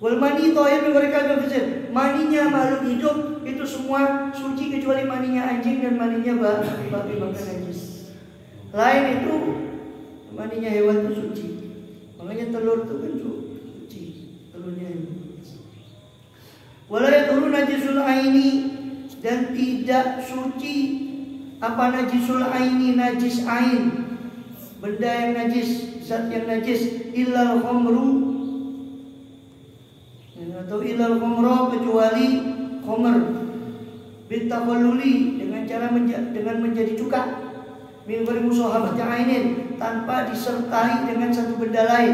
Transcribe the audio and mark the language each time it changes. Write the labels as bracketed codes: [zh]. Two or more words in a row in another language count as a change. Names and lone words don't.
[ar] والمني طاهر [id] mereka berfisir. Maninya makhluk hidup itu semua suci kecuali maninya anjing dan maninya babi, maka najis. Lain itu maninya hewan itu suci. Makanya telur itu kan suci, telurnya hewan. [ar] ولا يطهر نجس العين, [id] dan tidak suci apa [ar] نجس العين, [id] najis ain, benda yang najis, zat yang najis, [ar] إلا الخمر, [id] atau [ar] إلا الخمر, [id] kecuali khamr, bitaqalluli, dengan cara menjadi cuka, [ar] من غير مصاحبة عين, [id] tanpa disertai dengan satu benda lain.